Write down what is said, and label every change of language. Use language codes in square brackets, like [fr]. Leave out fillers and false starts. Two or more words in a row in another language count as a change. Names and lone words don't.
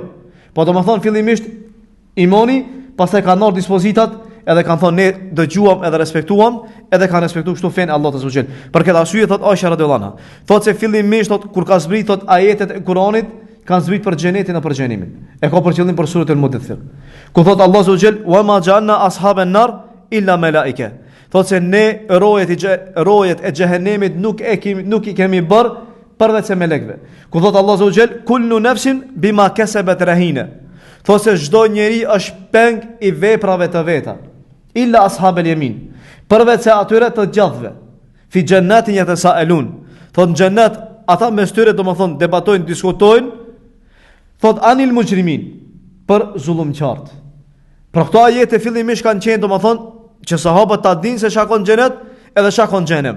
[sq] Po domethënë fillimisht imani, pastaj kanë marrë dispozitat, edhe kanë thonë ne dëgjuam edhe respektuam, edhe kanë respektuar kështu fen Allahu te xhel. Për këtë arsye thot Aisha [ar] رضي الله عنها, [sq] thotë se fillimisht thot kur ka zbrit thot ajetet e Kuranit kanë zbrit për xhenetin e për xhenimin. E ka për qëllim për surën al-Mudaththir. Ku thot Allahu xhel [ar] وما جعلنا أصحاب النار إلا ملائكة. [sq] Thotë se ne rojet e xhehenemit nuk i kemi bërë përveç se melekëve. Ku thot Allahu xhel [ar] كل نفس بما كسبت رهينة. [sq] Thotë se çdo njeri është peng i veprave të veta. [ar] إلا أصحاب اليمين. [sq] Përveç se atyre të gjallëve. [ar] في جنات يتساءلون. [sq] Thotë në xhennet ata mes tyre domethënë debatojnë, diskutojnë. Thotë [ar] عن المجرمين, [sq] për zullumçart. Për këto ajete fillimisht kanë qenë domethënë që sahabët ta dinë se shakon xhenet edhe shakon xhenem.